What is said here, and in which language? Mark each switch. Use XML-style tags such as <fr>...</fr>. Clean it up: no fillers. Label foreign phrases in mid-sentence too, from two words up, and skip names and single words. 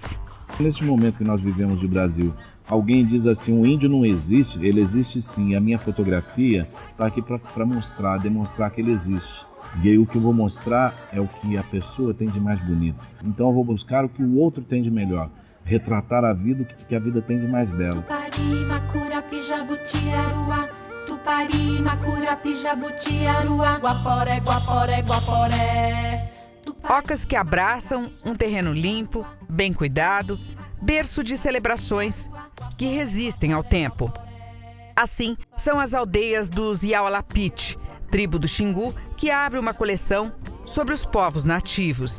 <pt>Nesse momento que nós vivemos de Brasil, alguém diz assim, o índio não existe, ele existe sim. A minha fotografia está aqui para demonstrar que ele existe. E aí o que eu vou mostrar é o que a pessoa tem de mais bonito. Então eu vou buscar o que o outro tem de melhor. Retratar a vida, o que a vida tem de mais belo. Tupari, Macurapi, Jabutiaruá. Tupari, Macurapi, Jabutiaruá. Guaporé, Guaporé, Guaporé. Ocas que abraçam um terreno limpo, bem cuidado, berço de celebrações que resistem ao tempo. Assim, são as aldeias dos Yaualapiti, tribo do Xingu, que abre uma coleção sobre os povos nativos.</pt>